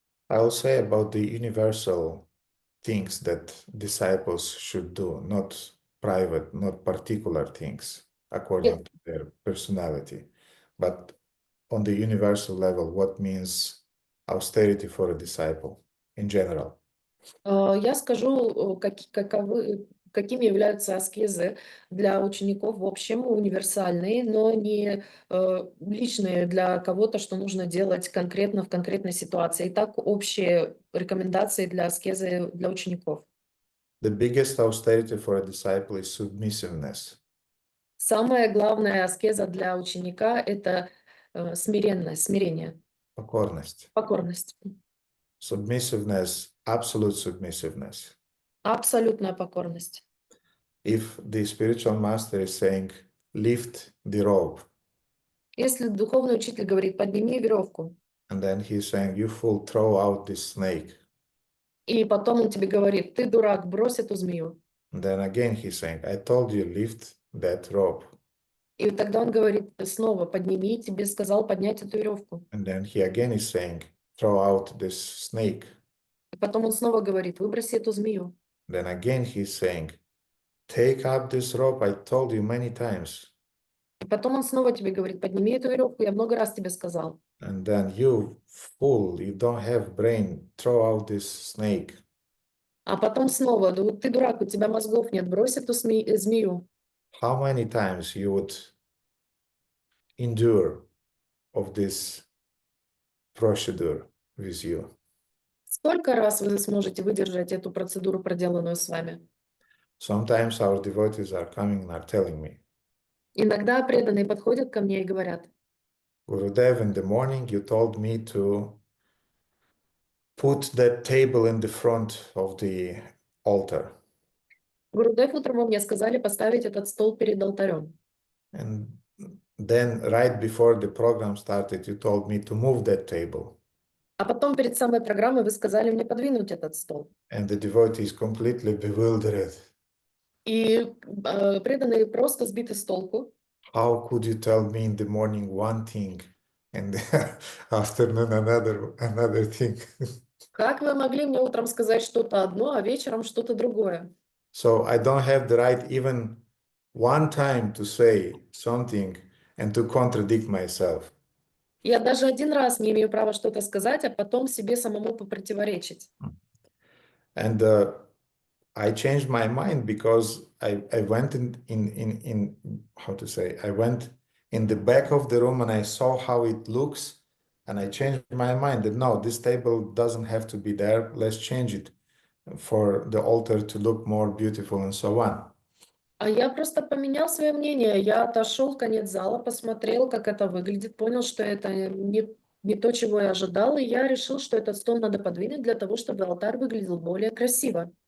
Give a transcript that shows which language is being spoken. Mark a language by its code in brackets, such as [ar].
[en] I will say about the universal things that disciples should do, not private, not particular things according to their personality, but on the universal level, what means austerity for a disciple in general. [ru] Я скажу, какими являются аскезы для учеников в общем, универсальные, но не личные для кого-то, что нужно делать конкретно в конкретной ситуации. Итак, общие рекомендации для аскезы для учеников. [en] The biggest austerity for a disciple is submissiveness. [ru] Самая главная аскеза для ученика – это смирение, Покорность. покорность. [en] Submissiveness, absolute submissiveness. [ru] Абсолютная покорность. [en] If the spiritual master is saying, lift the rope, [ru] Если духовный учитель говорит, подними веревку, [en] and then he's saying, you fool, throw out this snake. [ru] и потом он тебе говорит, ты дурак, брось эту змею. [en] And then again he's saying, I told you, lift that rope. [ru] И тогда он говорит снова, подними, тебе сказал поднять эту веревку. [en] And then he again is saying, throw out this snake. [ru] И потом он снова говорит, выброси эту змею. [en] Then again he's saying, take up this rope, I told you many times. [ru] И потом он снова тебе говорит, подними эту веревку, я много раз тебе сказал. [en] And then you fool, you don't have brain, throw out this snake. [ru] А потом снова, ты дурак, у тебя мозгов нет, брось эту змею. [en] How many times you would endure of this procedure with you? [ru] Сколько раз вы сможете выдержать эту процедуру, проделанную с вами? [en] Sometimes our devotees are coming and are telling me, [ru] Иногда преданные подходят ко мне и говорят, [en] Gurudev, in the morning you told me to put that table in the front of the altar. [ru] Гурудев, утром вы мне сказали поставить этот стол перед алтарем. [en] And then right before the program started, you told me to move that table. [ru] А потом перед самой программой вы сказали мне подвинуть этот стол. [en] And the devotee is completely bewildered. [ru] И преданные просто сбиты с толку. [en] How could you tell me in the morning one thing and afternoon another thing? [ru] Как вы могли мне утром сказать что-то одно, а вечером что-то другое? [en] So I don't have the right even one time to say something and to contradict myself. [ru] Я даже один раз не имею права что-то сказать, а потом себе самому попротиворечить. [en] And I changed my mind because I went in how to say, I went in the back of the room and I saw how it looks and I changed my mind that no, this table doesn't have to be there. Let's change it for the altar to look more beautiful and so on. [ru] А я просто поменял свое мнение. Я отошел в конец зала, посмотрел, как это выглядит, понял, что это не то, чего я ожидал, и я решил, что этот стол надо подвинуть для того, чтобы алтарь выглядел более красиво.